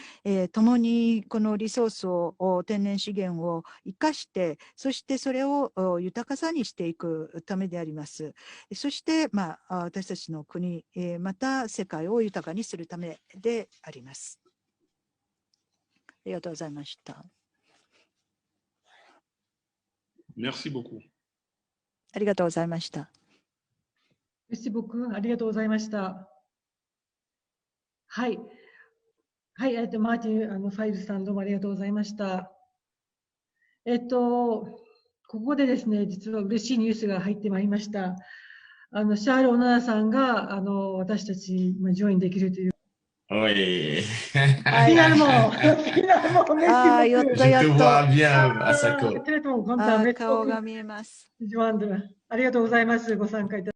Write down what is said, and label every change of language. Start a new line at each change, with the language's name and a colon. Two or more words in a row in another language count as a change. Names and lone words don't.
Japanese: 共にこのリソースを、天然資源を生かして、そしてそれを豊かさにしていくためであります。そして、私たちの国、また世界を豊かにするためであります。ありがとうございました。
French: Merci beaucoup.
Japanese: ありがとうございました。
French: merci beaucoup。
Japanese: ありがとうございました。はい。はい、マーティン、ファイルさん、どうもありがとうございました。ここでですね、実は嬉しいニュースが入ってまいりました。シャール・オナナさんが、私たち、ジョインできるという。
French: Oui. Finalement, finalement, merci
Japanese: やっ
French: beaucoup.
Japanese: たや
French: Je
Japanese: っ
French: te
Japanese: た。
French: vois bien, Asako. Très content, merci
Japanese: 顔
French: beaucoup
Japanese: が見えます。
French: de joindre.
Japanese: ありがとうございます。ご参加いただき